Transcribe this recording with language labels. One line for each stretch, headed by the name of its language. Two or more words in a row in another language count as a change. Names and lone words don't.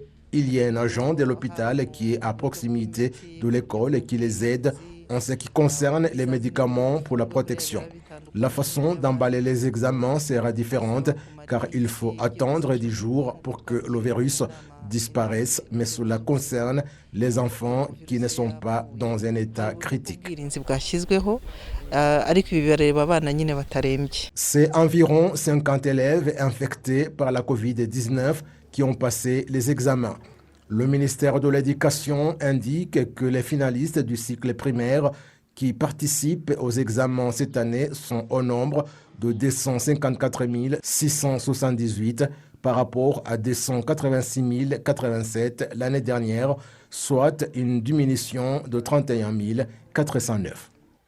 French: Il y a un agent de l'hôpital qui est à proximité de l'école et qui les aide en ce qui concerne les médicaments pour la protection. La façon d'emballer les examens sera différente car il faut attendre 10 jours pour que le virus disparaisse, mais cela concerne les enfants qui ne sont pas dans un état critique.
Kinyarwanda: ariko ibi birareba abana nyine batarembye.
French: C'est environ 50 élèves infectés par la Covid-19 qui ont passé les examens. Le ministère de l'Éducation indique que les finalistes du cycle primaire qui participent aux examens cette année sont au nombre de 254 678 par rapport à 286 087 l'année dernière, soit une diminution de 31 409.